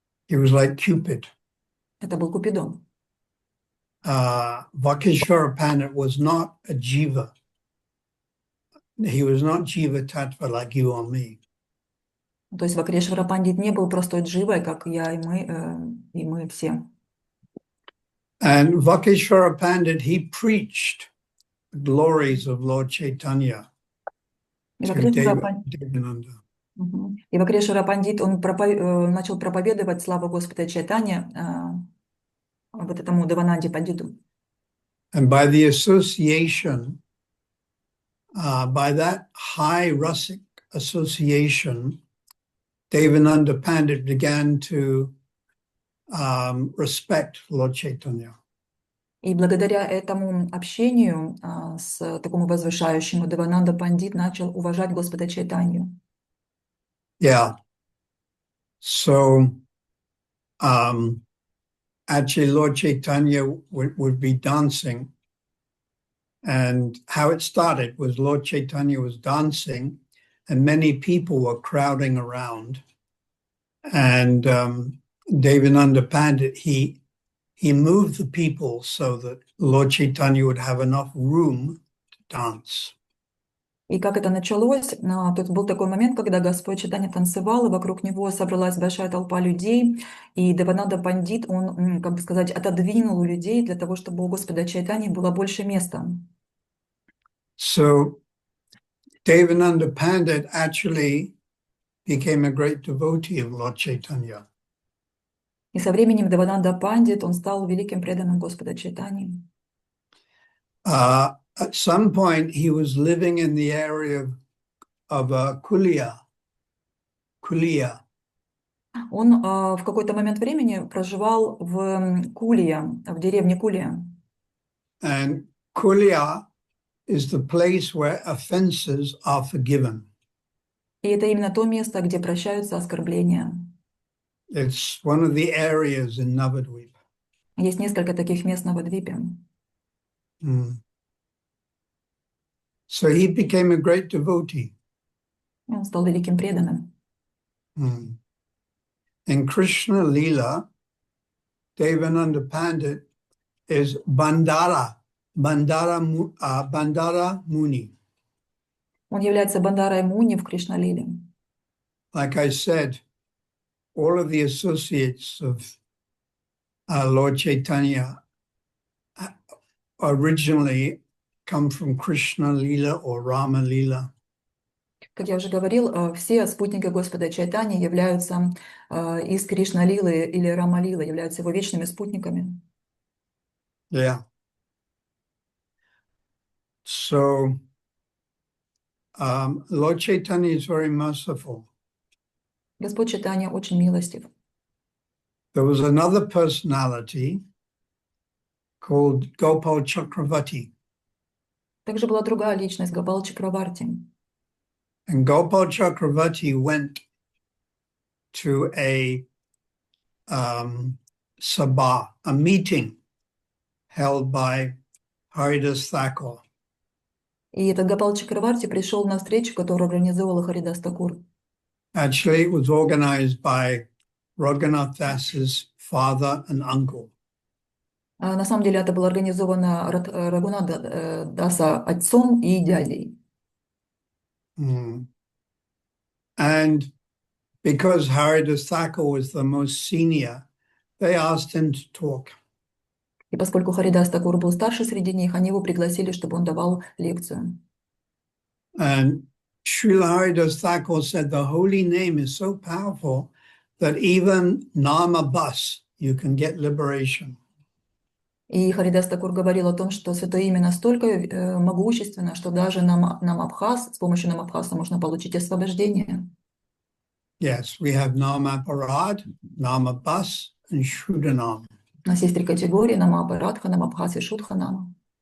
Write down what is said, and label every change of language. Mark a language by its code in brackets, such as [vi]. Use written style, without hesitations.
[en] He was like Cupid. [ru] Это был Купидон. [en] Vakishvara Pandit was not a jiva. He was not jiva tattva like you or me. [ru] То есть Вакрешвара Пандит не был простой дживой, как я и мы все. [en] And Vakishvara Pandit, he preached the glories of Lord Chaitanya to Devananda. [ru] И Вакрешвара Пандит, он начал проповедовать славу Господа Чайтаньи вот этому Девананде Пандиту. [en] And by the association, by that high rasic association, Devananda Pandit began to respect Lord Chaitanya. [ru] И благодаря этому общению с такому возвышающему, Девананда Пандит начал уважать Господа Чайтанью. [en] Yeah. So, actually, Lord Chaitanya would be dancing, and how it started was Lord Chaitanya was dancing, and many people were crowding around, and Devananda Pandit, he moved the people so that Lord Chaitanya would have enough room to dance. [ru] И как это началось, тут был такой момент, когда Господь Чайтанья танцевал, и вокруг него собралась большая толпа людей, и Девананда Пандит, он, как бы сказать, отодвинул людей для того, чтобы у Господа Чайтаньи было больше места. [en] So Devananda Pandit actually became a great devotee of Lord Chaitanya. [ru] И со временем Девананда Пандит, он стал великим преданным Господа Чайтаньи. [en] At some point, he was living in the area of Kulia. [ru] Он в какой-то момент времени проживал в Кулия, в деревне Кулия. [en] And Kulia is the place where offenses are forgiven. [ru] И это именно то место, где прощаются оскорбления. [en] It's one of the areas in Navadvip. [ru] Есть несколько таких мест на Навадвипе. [en] So he became a great devotee. [ru] Он стал великим преданным. [en] In Krishna Leela, Devananda Pandit is Bandara Muni. [ru] Он является Бандарой Муни в Кришна-лиле. [en] Like I said, all of the associates of Lord Chaitanya originally come from Krishna Leela or Rama Leela. [ru] Как я уже говорил, все спутники Господа Чайтани являются из Кришна-лилы или Рама-лилы, являются его вечными спутниками. [en] Yeah. So Lord Chaitanya is very merciful. [ru] Господь Чайтанья очень милостив. [en] There was another personality called Gopal Chakravarti. [ru] Также была другая личность, Гопал Чакраварти. [en] And Gopal Chakravarti went to a sabha, a meeting held by Haridas Thakur. [ru] И этот Гопал Чакраварти пришел на встречу, которую организовал Харидас Такур. [en] Actually, it was organized by Raghunath Das's father and uncle. [ru] На самом деле это было организовано Рагунада Даса отцом и дядей. [en] And because Haridas Thakur was the most senior, they asked him to talk. [ru] И поскольку Харидас Такур был старше среди них, они его пригласили, чтобы он давал лекцию. [en] And Srila Haridas Thakur said the holy name is so powerful that even Nama Bas, you can get liberation. [ru] И Харидас Такур говорил о том, что святое имя настолько могущественно, что даже Намабхас, с помощью Намабхаса можно получить освобождение. [en] Yes, we have Nama Parad, Nama Bas, and Shuddhanam. [ru] У нас есть три категории: Намапарадха, Намабхас и Шудханама.